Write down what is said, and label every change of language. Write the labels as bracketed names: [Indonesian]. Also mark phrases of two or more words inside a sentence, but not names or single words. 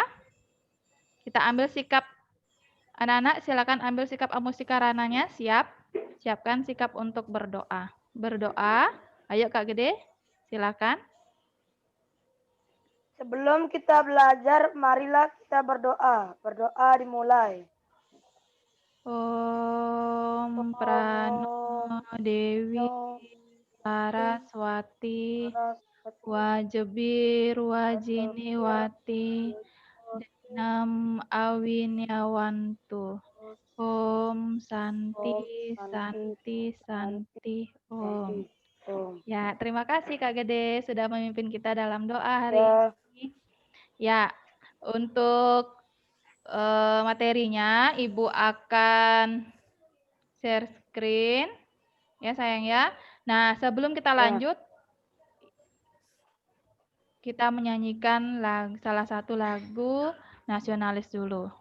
[Indonesian] Kita ambil sikap, anak-anak silakan ambil sikap amusikarananya, siap. Siapkan sikap untuk berdoa. Berdoa, ayo Kak Gede, silakan. Sebelum kita belajar, marilah kita berdoa. Berdoa dimulai. [Sanskrit] Om Prano Dewi Saraswati Wajebir Wajiniwati Denam Awinyawantu Om Santi Santi Santi Om. [Indonesian] Ya, terima kasih Kak Gede sudah memimpin kita dalam doa hari ini. Ya, untuk materinya Ibu akan [English] share screen [Indonesian] ya sayang ya. Nah, sebelum kita lanjut, kita menyanyikan salah satu lagu nasionalis dulu.